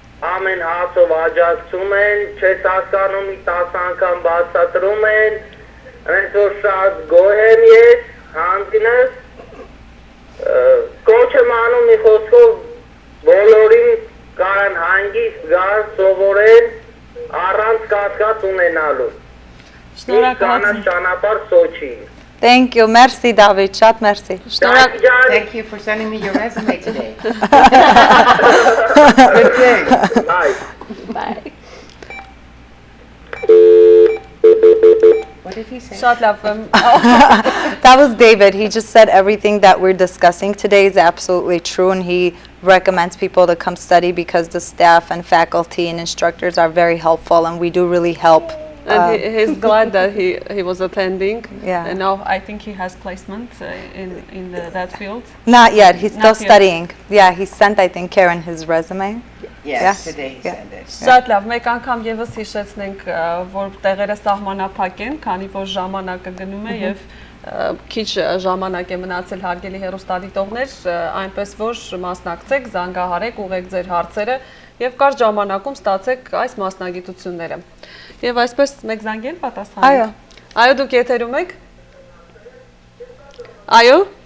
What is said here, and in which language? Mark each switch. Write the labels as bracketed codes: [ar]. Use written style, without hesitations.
[hy] ամեն հարցով աջակցում են, չես հասկանում 10 անգամ բացատրում են, հենց որ շատ գոհ եմ ես, հանձինս, կոչ եմ անում մի խոսքով բոլորին կարան հանգիստ գար սովորեն առանց կասկած ունենալու։ Շնորհակալություն։ Ճանապարհ Սոչի։ [en] Thank you, merci David, շատ merci։ Thank you for sending me your resume today. Good day. Bye. Bye. What did he say? [hy] Շատ լավ։ [en] That was David. He just said everything that we're discussing today is absolutely true, and he recommends people to come study because the staff and faculty and instructors are very helpful, and we do really help. And he's glad that he was attending. Yeah. And now I think he has placement in that field. Not yet. He's still studying. Yeah, he sent, I think, Karen his resume. Yes, today he yeah. sent it. [hy] Շատ լավ, մեկ անգամ եւս հիշեցնենք, որ տեղերը սահմանափակ են, քանի որ ժամանակը գնում է եւ քիչ ժամանակ է մնացել հարգելի հեռուստադիտողներ, այնպես որ մասնակցեք, զանգահարեք, ուղղեք ձեր հարցերը եւ կարճ ժամանակում ստացեք այս մասնագիտությունները։ Եվ այսպես մեկ զանգել պատասխանենք։ Այո, դուք եթերում եք։ Այո։